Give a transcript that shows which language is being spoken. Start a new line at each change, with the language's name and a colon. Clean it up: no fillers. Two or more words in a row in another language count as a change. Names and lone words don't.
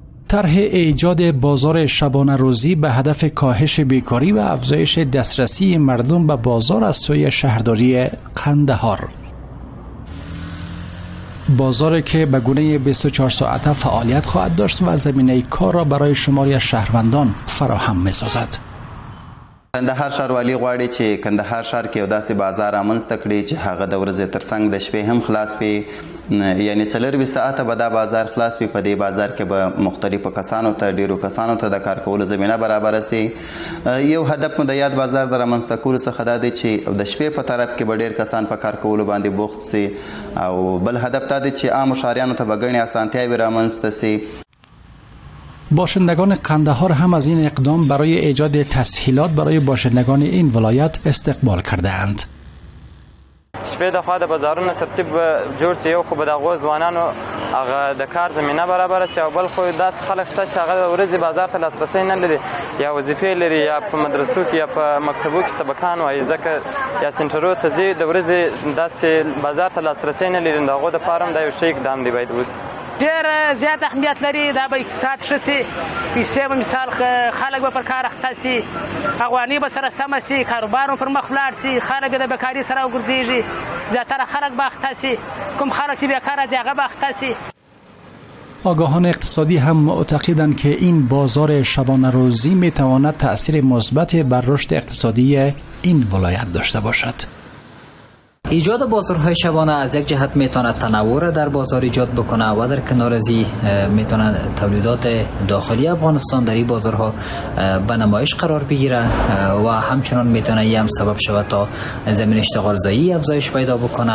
Persian: طرح ایجاد بازار شبانه روزی به هدف کاهش بیکاری و افزایش دسترسی مردم به بازار از سوی شهرداری قندهار. بازاری که به گونه 24 ساعته فعالیت خواهد داشت و زمینه کار را برای شماری از شهروندان فراهم می‌سازد.
Pashto: کندهار ښاروالي غواړي چې کندهار ښار کې یو داسې بازار رامنځته کړي چې هغه د ورځې ترڅنګ د شپې هم خلاص وي، یعنی 24 ساعته به دا بازار خلاص وي. په دې بازار کې به مختلفو کسانو ته ډیرو کسانو ته د کار کولو زمینه برابره سي. یو هدف مو د یاد بازار د رامنځته کولو څخه دا دی چې د شپې په طرف کې به ډیر کسان په کار کولو باندې بوخت سي، او بل هدف دا دی چې عام ښاریانو ته به ګڼې اسانتیاوې رامنځته سي. باشندگان قندهار هم از این اقدام برای ایجاد تسهیلات برای باشندگان این ولایت استقبال کرده اند. شپې د خوا د بازارونو ترتیب جوړ شي، یو خو به د هغو ځوانانو هغه د کار زمینه برابره شي، او بل خو داسې خلک شته چې هغه د ورځې بازار ته لاسرسی نه لري، یا وظیفې لري، یا په مدرسو کې یا په مکتبو کې سبقان وایي، ځکه یا سنټرو ته ځي د ورځې داسې بازار ته لاسرسی نه لري. د هغو دپاره هم دا یو ښه اقدام دی باید وشي. ډېر زیات اهمیت لري دا به اقتصاد ښه سي، پیسې به مثال خلک به پر کار اخته سي، افغاني به سره سمه سي، کاروبار به پر مخ ولاړ سي، خلک د بیکاري سره وګرځېږي، زیاتره خلک به اخته سي، کوم خلک چې بیکاره دي هغه به اخته سي.
Persian: آگاهان اقتصادی هم معتقدند که این بازار شبانه روزی میتواند تأثیر مثبت بر رشد اقتصادی این ولایت داشته باشد. ایجاد بازارهای شبانه از یک جهت میتونه تنوع را در بازار ایجاد بکنه و در کنار از این میتونه تولیدات داخلی افغانستان در این بازارها به نمایش قرار بگیره و همچنان میتونه این هم سبب شود تا زمین اشتغال زایی افزایش پیدا بکنه.